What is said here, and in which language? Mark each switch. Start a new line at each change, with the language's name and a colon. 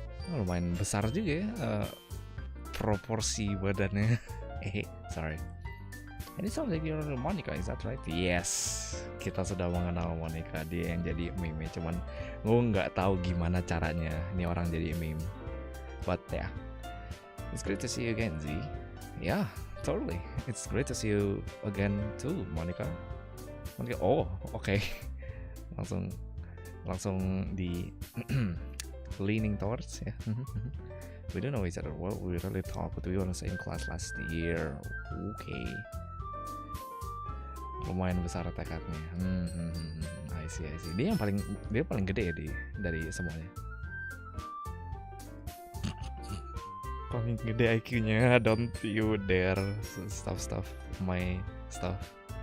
Indonesian: Lumayan besar juga ya proporsi badannya.
English: Sorry. And it sounds like you're Monica, is that right?
Indonesian: Yes, kita sudah mengenal Monica. Dia yang jadi meme. Cuman gue nggak tahu gimana caranya ini orang jadi meme.
English: But yeah, it's great to see you again, Z. Yeah, totally. It's great to see you again too, Monica. Oh, okay.
Indonesian: langsung di
English: leaning towards ya. We don't know each other well. We really talk, but we were in the same class last year. Okay.
Indonesian: Lumayan besar tekadnya.
English: I see.
Indonesian: Dia paling gede ya dari semuanya. Paling gede IQ-nya.
English: Don't you dare stuff my stuff.